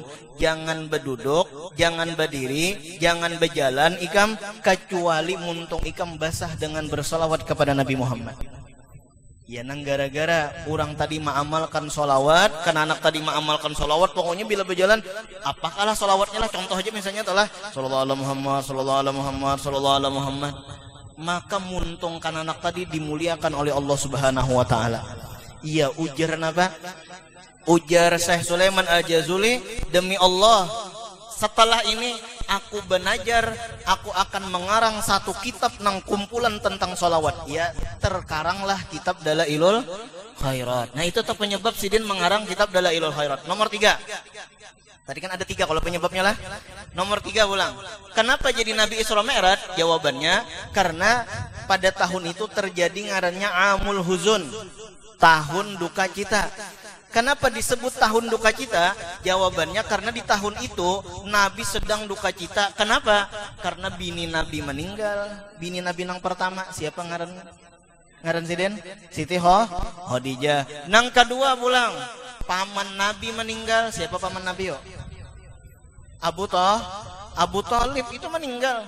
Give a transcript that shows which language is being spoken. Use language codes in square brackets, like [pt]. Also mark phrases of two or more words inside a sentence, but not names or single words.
[bjn] Jangan berduduk, jangan berdiri, jangan berjalan ikam kecuali muntung ikam basah dengan bersolawat kepada Nabi Muhammad. Ya nang gara-gara orang tadi mengamalkan solawat, kan anak tadi mengamalkan solawat, pokoknya bila berjalan, apakalah solawatnya lah, contoh aja misalnya telah [ar] صلى الله عليه محمد, صلى الله عليه محمد, صلى الله عليه محمد, [bjn] maka muntung kan anak tadi dimuliakan oleh Allah [ar] سبحانه وتعالى. [bjn] Iya ujar apa? Ujar Syekh Sulaiman Al-Jazuli, demi Allah, setelah ini aku benajar, aku akan mengarang satu kitab nang kumpulan tentang solawat. Ya, terkaranglah kitab Dalailul Khairat. Nah itu tuh penyebab Sidin mengarang kitab Dalailul Khairat. Nomor 3. Tadi kan ada 3 kalau penyebabnya lah. Nomor 3 ulang. Kenapa jadi Nabi Isra Mi'raj? Jawabannya karena pada tahun itu terjadi ngarannya [ar] عام الحزن, [bjn] tahun duka cita. Kenapa disebut tahun duka cita? Jawabannya karena di tahun itu Nabi sedang duka cita. Kenapa? Karena bini Nabi meninggal. Bini Nabi nang pertama siapa ngaran Sidin? Siti Khadijah. Nang kedua pulang paman Nabi meninggal. Siapa paman Nabi yo? Abu Thalib itu meninggal.